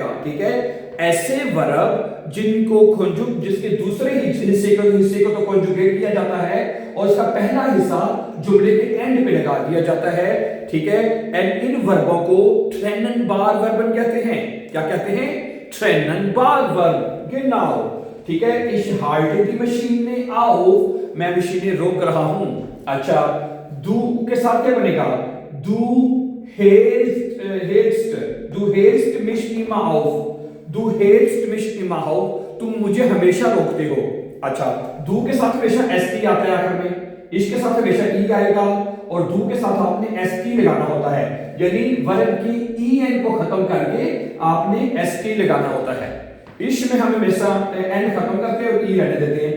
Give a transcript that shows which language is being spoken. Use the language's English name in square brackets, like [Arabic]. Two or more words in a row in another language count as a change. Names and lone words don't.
[Urdu] ٹھیک ہے، ایسے ورب جن کو جس کے دوسرے حصے کو تو کانجوگیٹ کیا جاتا ہے اور اس کا پہلا حصہ جملے کے اینڈ پے لگا دیا جاتا ہے. ٹھیک ہے، اینڈ ان وربوں کو ٹریننبار ورب کہتے ہیں. کیا کہتے ہیں؟ ٹریننبار ورب۔ genau. ٹھیک ہے, [German] ich halte die Maschine auf, [Urdu] میں مشینیں روک رہا ہوں. اچھا، du کے ساتھ کیا بنے گا? [German] Du hältst mich immer auf। Du hältst mich immer auf, [Urdu] تم مجھے ہمیشہ روکتے ہو. اچھا، du کے ساتھ ہمیشہ st آتا ہے آخر میں، اش کے ساتھ ہمیشہ e آئے گا اور du کے ساتھ آپ نے st لگانا ہوتا ہے. یعنی ورب کی en کو ختم کر کے آپ نے st لگانا ہوتا ہے. اش میں ہم ہمیشہ این ختم کرتے ہیں اور ای رہنے دیتے ہیں.